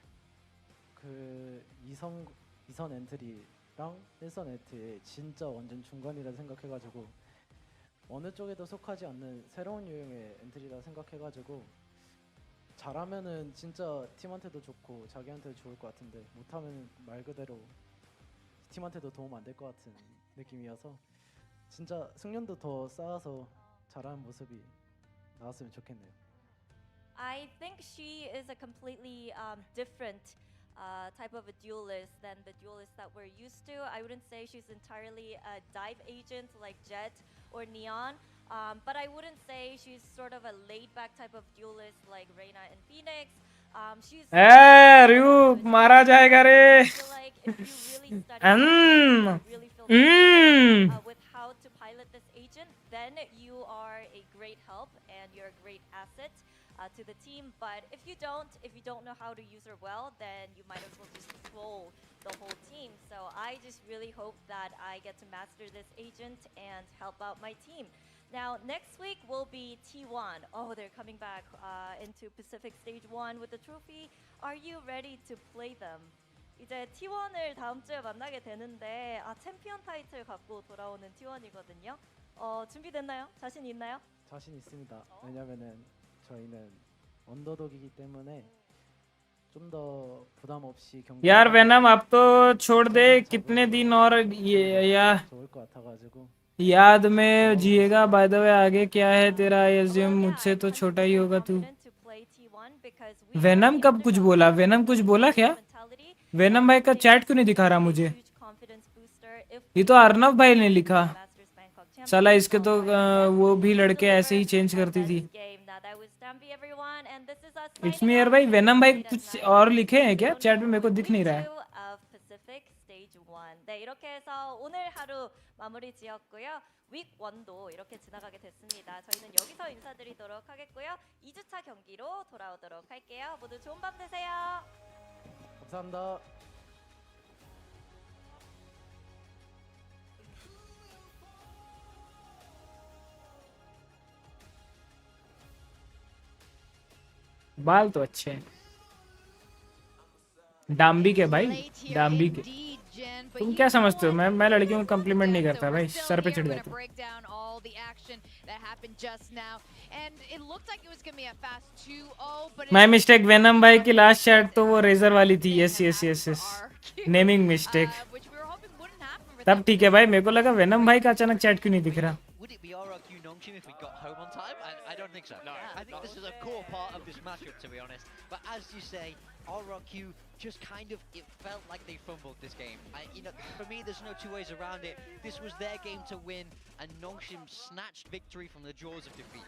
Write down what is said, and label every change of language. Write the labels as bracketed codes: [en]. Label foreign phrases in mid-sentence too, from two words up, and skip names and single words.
[ko] 그 2선 엔트리랑 1선 엔트리 진짜 완전 중간이라 생각해가지고 어느 쪽에도 속하지 않는 새로운 유형의 엔트리라 생각해가지고 잘하면은 진짜 팀한테도 좋고 자기한테도 좋을 것 같은데 못하면 말 그대로 팀한테도 도움 안 될 것 같은 느낌이어서 진짜 승련도 더 쌓아서 잘하는 모습이 나왔으면 좋겠네요. [en] I think she is a completely different type of a duelist than the duelists that we're used to. I wouldn't say she's entirely a dive agent like Jet or Neon, but I wouldn't say she's sort of a laid-back type of duelist like Reyna and Phoenix. She's [hi] RyuK मारा जाएगा रे. [en] With how to pilot this agent, then you are a great help and you're a great asset to the team. But if you don't know how to use her well, then you might as well just troll the whole team. So I just really hope that I get to master this agent and help out my team. Now, next week will be T1. Oh, they're coming back into Pacific Stage 1 with the trophy. Are you ready to play them? [ko] 이제 T1을 다음 주에 만나게 되는데 챔피언 타이틀 갖고 돌아오는 T1이거든요. 준비됐나요? 자신 있나요? 자신 있습니다. 왜냐면은 저희는 언더독이기 때문에 좀 더 부담 없이 경기. [hi] यार वेनम अब तो छोड़ दे, कितने दिन और ये [ko] 좋을 것 같아가지고. [hi] याद में जिएगा. [en] by the way [hi] आगे क्या है तेरा? एज्यूम मुझसे तो छोटा ही होगा तू. वेनम कब कुछ बोला? वेनम कुछ बोला क्या? वेनम भाई का चैट क्यों नहीं दिखा रहा मुझे? ये तो अर्नव भाई ने लिखा. साला इसके तो वो भी लड़के ऐसे ही चेंज करती थी. [en] it's me [hi] यार भाई. वेनम भाई कुछ और लिखे हैं क्या चैट में? मेरे को दिख नहीं रहा है. [ko] 네, 이렇게 해서 오늘 하루 마무리 지었고요. 윅 1도 이렇게 지나가게 됐습니다. 저희는 여기서 인사드리도록 하겠고요. 2주차 경기로 돌아오도록 할게요. 모두 좋은 밤 되세요. 감사합니다. [hi] बाल तो अच्छे हैं. डाम्बी के भाई, डाम्बी के. तुम क्या समझते हो? मैं लड़कियों को कम्प्लीमेंट नहीं करता भाई, सर पे चढ़ जाता. [en] my mistake. [hi] वेनम भाई की लास्ट चैट तो वो रेजर वाली थी. [en] yes yes yes yes, naming mistake. [hi] तब ठीक है भाई. मेरे को लगा वेनम भाई का अचानक चैट क्यों नहीं दिख रहा. [en] Would it be RRQ Nongshim if we got home on time? I don't think so. No, I think this is a core part of this matchup, to be honest. But as you say, RRQ just kind of, it felt like they fumbled this game. For me, there's no two ways around it. This was their game to win, and Nongshim snatched victory from the jaws of defeat.